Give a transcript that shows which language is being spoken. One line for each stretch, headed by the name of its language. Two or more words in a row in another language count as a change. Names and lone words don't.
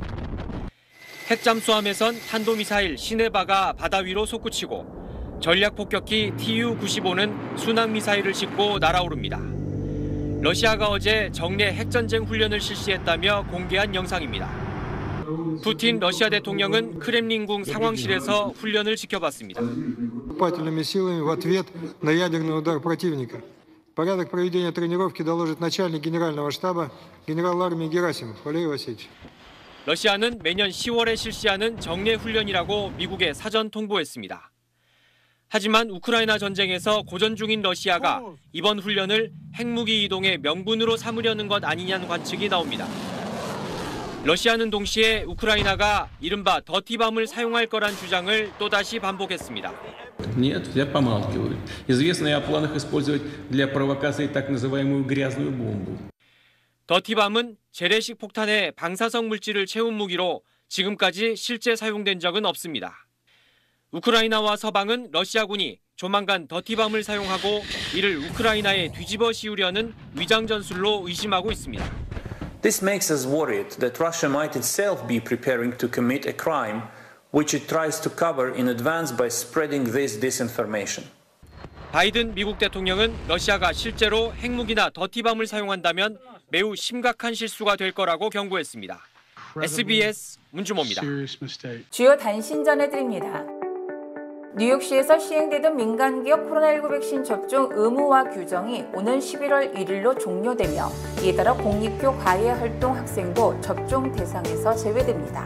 Korean: 핵잠수함에선 탄도미사일 시네바가 바다 위로 솟구치고 전략폭격기 Tu-95는 순항미사일을 싣고 날아오릅니다. 러시아가 어제 정례 핵전쟁 훈련을 실시했다며 공개한 영상입니다. 푸틴 러시아 대통령은 크렘린궁 상황실에서 훈련을 지켜봤습니다.
Russian: наступательными силами в ответ на ядерный удар противника. Порядок проведения тренировки доложит начальник генерального штаба генерал армии Герасимов Валерий Васильевич.
Korean: 러시아는 매년 10월에 실시하는 정례 훈련이라고 미국에 사전 통보했습니다. 하지만 우크라이나 전쟁에서 고전 중인 러시아가 이번 훈련을 핵무기 이동의 명분으로 삼으려는 것 아니냐는 관측이 나옵니다. 러시아는 동시에 우크라이나가 이른바 더티밤을 사용할 거란 주장을 또다시 반복했습니다.
Russian: Нет, все помалкивают. Известно и о планах использовать для провокации так называемую грязную бомбу.
Korean: 더티밤은 재래식 폭탄에 방사성 물질을 채운 무기로 지금까지 실제 사용된 적은 없습니다. 우크라이나와 서방은 러시아군이 조만간 더티밤을 사용하고 이를 우크라이나에 뒤집어 씌우려는 위장 전술로 의심하고 있습니다.
English: This makes us worried that Russia might itself be preparing to commit a crime which it tries to cover in advance by spreading this disinformation.
Korean: 바이든 미국 대통령은 러시아가 실제로 핵무기나 더티밤을 사용한다면 매우 심각한 실수가 될 거라고 경고했습니다. SBS 문주모입니다. 주요 단신 전해드립니다. 뉴욕시에서 시행되던 민간기업 코로나19 백신 접종 의무화 규정이 오는 11월 1일로 종료되며 이에 따라 공립교 과외활동 학생도 접종 대상에서 제외됩니다.